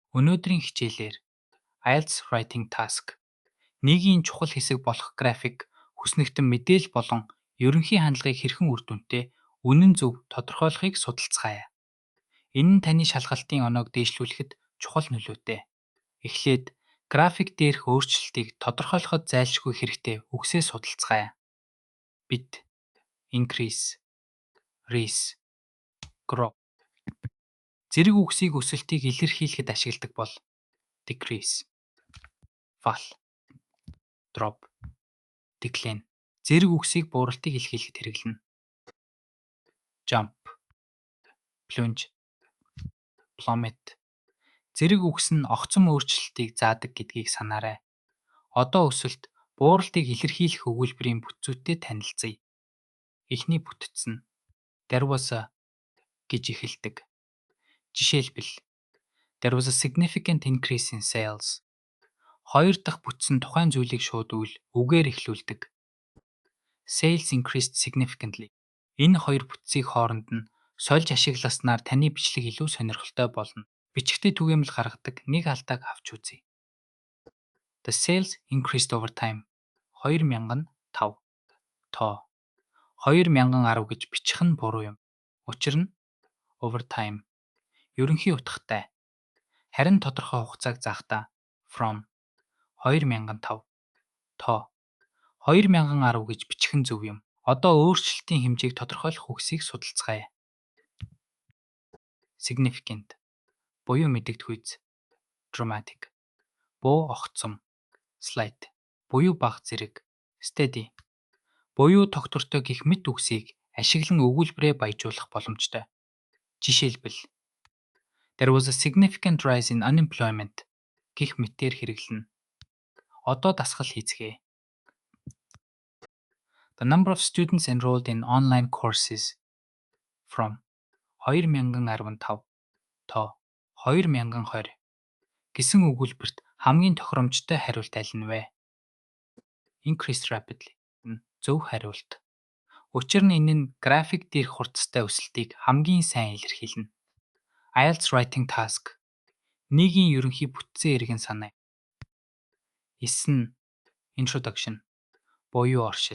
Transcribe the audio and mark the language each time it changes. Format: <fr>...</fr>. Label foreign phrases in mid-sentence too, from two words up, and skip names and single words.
<mn>Өнөөдрийн хичээлээр IELTS Writing Task нийгмийн чухал хэсэг болох график, хүснэгтэн мэдээлэл болон ерөнхий хандлагыг хэрхэн үр дүнтэй, үнэн зөв тодорхойлохыг судалцгаая. Энэ нь таны шалгалтын оноог дээшлүүлэхэд чухал нөлөөтэй. Эхлээд график дээрх өөрчлөлтийг тодорхойлоход зайлшгүй хэрэгтэй үгсээ судалцгаая.</mn> <en>Bit, increase, raise, grow.</en> <mn>Зэрэг үгсийг өсөлтийг илэрхийлэхэд ашигладаг бол</mn> <en>decrease, fall, drop, decline.</en> <mn>Зэрэг үгсийг бууралтыг илэрхийлэхэд хэрэглэнэ.</mn> <en>Jump, plunge, plummet.</en> <mn>Зэрэг үгс нь огцом өөрчлөлтийг заадаг гэдгийг санаарай. Одоо өсөлт, бууралтыг илэрхийлэх өгүүлбэрийн бүтцүүдтэй танилцъя. Эхний бүтц нь</mn> <en>there was a</en> <mn>гэж эхэлдэг.</mn> <en>Жишээлбэл there was a significant increase in sales.</en> <mn>Хоёр дахь бүтц нь тухайн зүйлийг шууд үгээр эхлүүлдэг.</mn> <en>Sales increased significantly.</en> <mn>Энэ хоёр бүтцийг хооронд нь сольж ашигласнаар таны бичлэг илүү сонирхолтой болно. Бичигтээ түгээмэл гаргадаг нэг алдааг авч үзье.</mn> <en>The sales increased over time. 2005.</en> <mn>Тоо. 2010 гэж бичих нь буруу юм. Учир нь</mn> <en>over time.</en> <mn>Ерөнхий утгатай. Харин тодорхой хугацааг заахдаа from 2005. Тоо. 2010 гэж бичих нь зөв юм. Одоо өөрчлөлтийн хэмжээг тодорхойлох үгсийг судалцгаая. Significant. Буюу мэдэгдэх үйс. Dramatic. Буу огцом. Slight. Буюу бага зэрэг. Steady. Буюу тогтвортой гэх мэт үгсийг ашиглан өгүүлбэрээ баяжуулах боломжтой.</mn> <en>Жишээлбэл there was a significant rise in unemployment</en> <mn>гэх мэтээр хэрэглэнэ. Одоо дасгал хийцгээе.</mn> <en>The number of students enrolled in online courses from 2015</en> <mn>тоо 2020 гэсэн өгүүлбэрт хамгийн тохиромжтой хариулт аль нь вэ?</mn> <en>Increased rapidly.</en> <mn>Зөв хариулт. Учир нь энэ нь график дээрх хурцтай өсөлтийг хамгийн сайн илэрхийлнэ. IELTS Writing Task нийгмийн ерөнхий бүтцийн эргэн санаа. 9. Introduction буюу оршил.</mn>